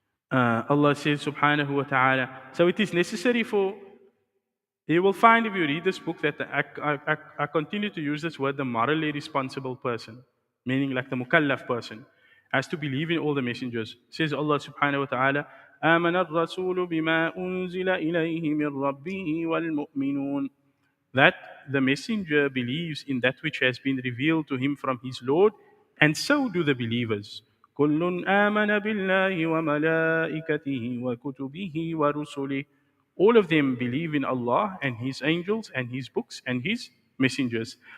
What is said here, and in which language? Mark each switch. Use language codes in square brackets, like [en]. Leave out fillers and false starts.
[en] Allah says subhanahu wa ta'ala. So it is necessary for you will find if you read this book that I continue to use this word, the morally responsible person, meaning like the mukallaf person, has to believe in all the messengers. Says Allah subhanahu wa ta'ala, [ar] آمن الرسول بما أنزل إليه من ربه والمؤمنون. [en] That the messenger believes in that which has been revealed to him from his Lord, and so do the believers. [ar] كل آمن بالله وملائكته وكتبه ورسله. [en] All of them believe in Allah and His angels and His books and His messengers.